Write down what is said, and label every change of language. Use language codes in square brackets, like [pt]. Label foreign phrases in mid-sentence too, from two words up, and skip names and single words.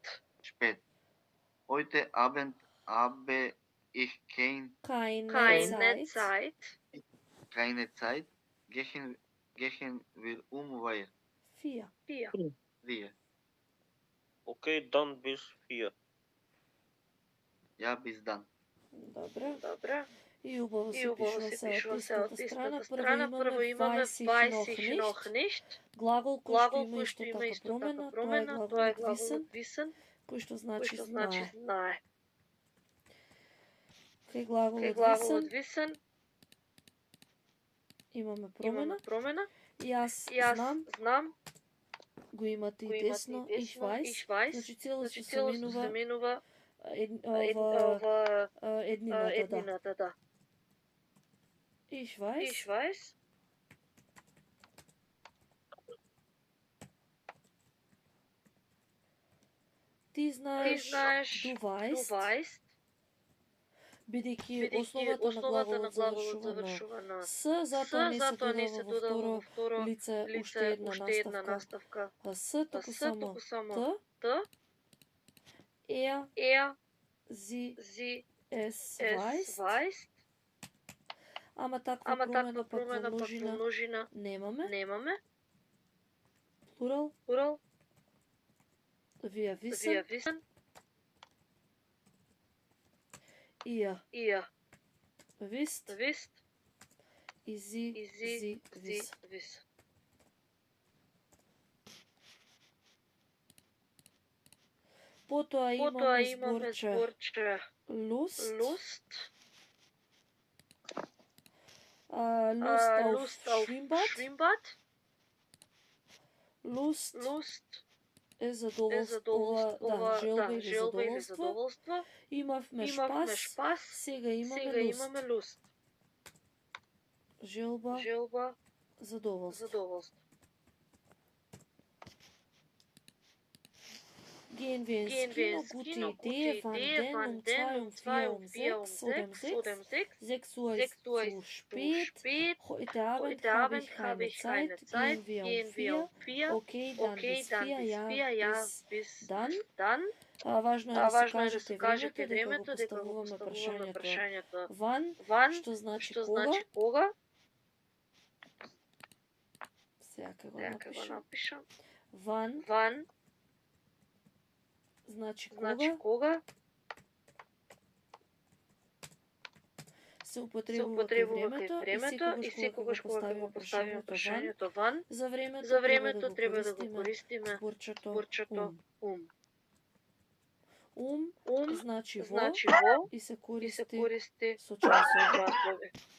[de] Heute Abend habe ich keine Zeit. Keine Zeit. Gehen wir weil. 4. Okay, dann bis 4. Ja, bis dann. [mk] Добре. И убаво се пишува се од истата страна. Прво имаме [de] weiß ich noch nicht. [mk] Глагол кој што има исто така промена, тоа е глаголот wissen, кој што значи знае. Кај глаголот wissen имаме промена. Јас знам. Го имате и десно, [de] ich weiß. [mk] Значи цело се заменува еднината, да. [de] Ich weiß. [mk] Ти знаеш, [de] du weißt. [mk] Бидејќи основата на глаголот завршува на с, затоа не се додава во второ лице уште една наставка. С, туку само т. [de] Sie es weiß. [mk] Ама таква промена пак во множина немаме. Плурал. [de] Wir wissen. Ihr wisst. И sie wiss. [mk] Потоа имаме зборче [de] Lust auf Schwimmbad. [mk] Lust е задоволство, желба или задоволство. Имавме шпас, сега имаме Lust. Желба, задоволство. [de] Gehen wir ins Kino, gute Idee, wann denn? Um 2, um 6 oder um 6? 6 Uhr ist zu spät. Heute Abend habe ich keine Zeit. Gehen wir um 4? Okay, dann bis 4, bis dann. [mk] Важно е да се кажете времето, дека го поставуваме прашањето ван, што значи кога. Сега го напишам. Ван. Значи кога се употребува времето и секогаш кога го поставиме прашањето ван, за времето треба да го користиме зборчето значи во и се користи со часови.